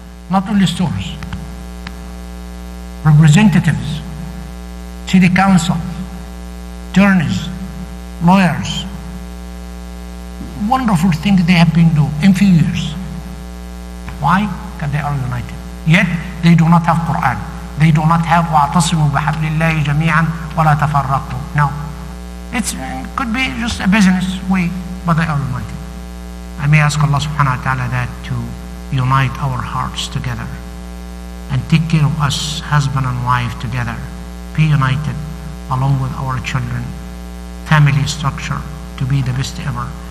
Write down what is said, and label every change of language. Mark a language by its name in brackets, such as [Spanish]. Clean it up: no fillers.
[English] Not only stores. Representatives, city council, attorneys, lawyers. Wonderful things they have been doing in few years. Why? Because they are united. Yet they do not have Quran. They do not have [Arabic] وَاعْتَصِمُوا بِحَبْلِ اللَّهِ جَمِيعًا وَلَا تَفَرَّقُوا. [English] No. It could be just a business way, but they are united. I may ask Allah subhanahu wa ta'ala that to unite our hearts together and take care of us, husband and wife together. Be united along with our children. Family structure to be the best ever.